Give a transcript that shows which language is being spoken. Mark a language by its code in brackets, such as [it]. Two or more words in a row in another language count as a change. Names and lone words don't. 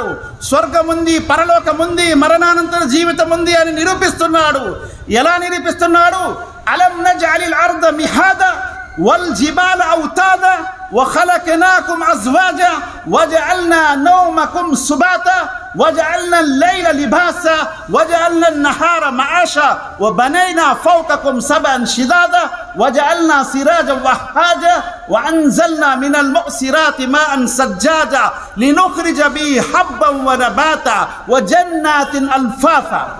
[te] స్వర్గం ఉంది, పరలోకం ఉంది, మరణానంతర జీవితం ఉంది అని నిరూపిస్తున్నాడు. ఎలా నిరూపిస్తున్నాడు? [ar] ألم نجعل الأرض مهادا والجبال أوتادا وخلقناكم أزواجا وجعلنا نومكم سباتا وجعلنا الليل لباسا وجعلنا النهار معاشا وبنينا فوقكم سبعا شدادا وجعلنا سراجا وهاجا وأنزلنا من المعصرات ماء سجاجا لنخرج به حبا ونباتا وجنات ألفافا.